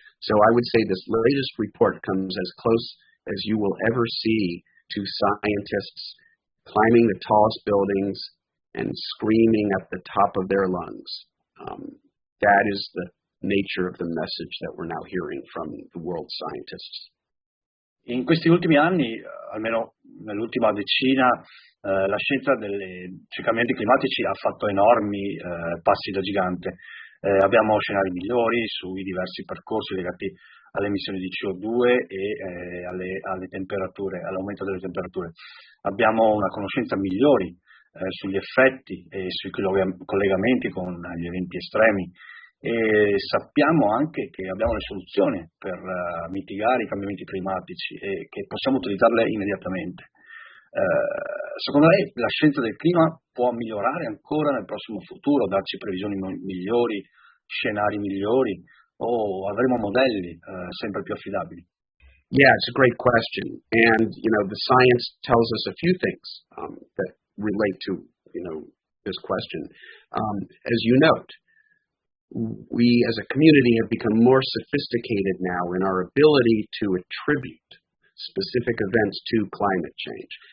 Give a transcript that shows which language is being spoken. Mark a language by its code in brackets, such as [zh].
[en] So I would say this latest report comes as close as you will ever see to scientists climbing the tallest buildings and screaming at the top of their lungs. That is the nature of the message that we're now hearing from the world scientists. [it] In questi ultimi anni, almeno nell'ultima decina, la scienza dei cambiamenti climatici ha fatto enormi passi da gigante. Abbiamo scenari migliori sui diversi percorsi legati alle emissioni di CO2 e alle temperature, all'aumento delle temperature. Abbiamo una conoscenza migliori sugli effetti e sui collegamenti con gli eventi estremi, e sappiamo anche che abbiamo le soluzioni per mitigare i cambiamenti climatici e che possiamo utilizzarle immediatamente. Secondo lei la scienza del clima può migliorare ancora nel prossimo futuro, darci previsioni migliori, scenari migliori, o avremo modelli sempre più affidabili? [en] Yeah, it's a great question. And, the science tells us a few things that relate to, this question. As you note, we as a community have become more sophisticated now in our ability to attribute specific events to climate change.